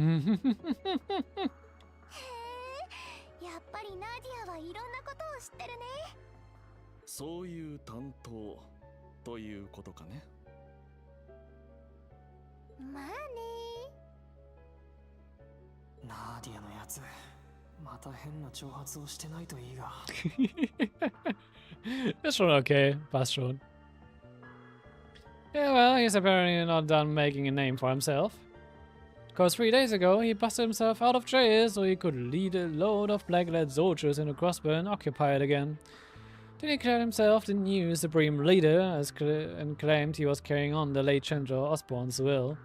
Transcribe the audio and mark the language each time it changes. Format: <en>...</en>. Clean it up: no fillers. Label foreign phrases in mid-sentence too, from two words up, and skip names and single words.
<ja>へえ、やっぱりナディアはいろんなことを知ってるね。そういう担当ということかね。まあね。ナーディアのやつ、また変な挑発をしてないといいが。</ja> <de>Ist schon okay. Passt schon.</de> <en>Yeah, well, he's apparently not done making a name for himself. Because 3 days ago, he busted himself out of jail so he could lead a load of black-clad soldiers into Crossbow and occupy it again. Then he declared himself the new supreme leader and claimed he was carrying on the late Chancellor Osborne's will.</en>